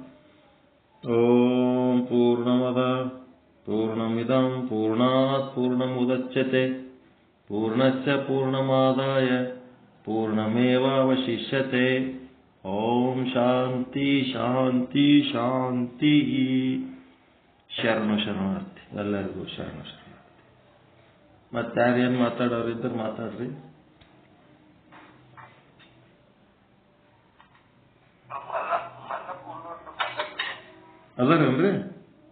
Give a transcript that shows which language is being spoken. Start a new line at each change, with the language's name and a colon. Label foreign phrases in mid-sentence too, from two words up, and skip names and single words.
Sanskrit: ಓಂ ಪೂರ್ಣಮದ ಪೂರ್ಣಮಿದಂ ಪೂರ್ಣಾತ್ ಪೂರ್ಣಮುದಚ್ಯತೆ ಪೂರ್ಣಸ್ಯ ಪೂರ್ಣಮಾದಾಯ ಪೂರ್ಣಮೇವಾವಶಿಷ್ಯತೆ. ಓಂ ಶಾಂತಿ ಶಾಂತಿ ಶಾಂತಿ.
Kannada: ಶರಣು ಶರಣಾರ್ಥಿ. ಎಲ್ಲರಿಗೂ ಶರಣ. ಮತ್ತೆ ಯಾರೇನು ಮಾತಾಡೋರು ಇದ್ರೆ ಮಾತಾಡ್ರಿ. ಅದರೇನ್ರಿ?